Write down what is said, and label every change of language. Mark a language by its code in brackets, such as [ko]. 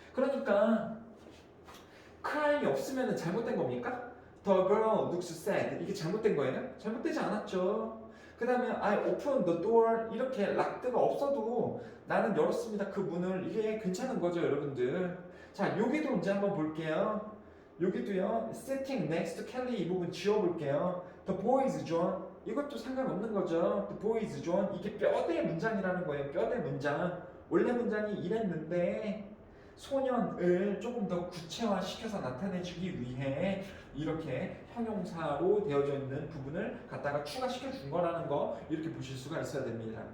[ko] 그러니까 cry 없으면 잘못된 겁니까? [en] The girl looks sad. [ko] 이게 잘못된 거예요? 잘못되지 않았죠. 그 다음에 [en] I open the door [ko] 이렇게 락드가 없어도 나는 열었습니다. 그 문을. 이게 괜찮은 거죠, 여러분들. 자, 여기도 이제 한번 볼게요. 여기도요. [en] Sitting next to Kelly [ko] 이 부분 지워볼게요. [en] The boy is John [ko] 이것도 상관없는 거죠. [en] The boy is John [ko] 이게 뼈대 문장이라는 거예요. 뼈대 문장. 원래 문장이 이랬는데 소년을 조금 더 구체화시켜서 나타내주기 위해 이렇게 형용사로 되어져 있는 부분을 갖다가 추가시켜 준 거라는 거 이렇게 보실 수가 있어야 됩니다.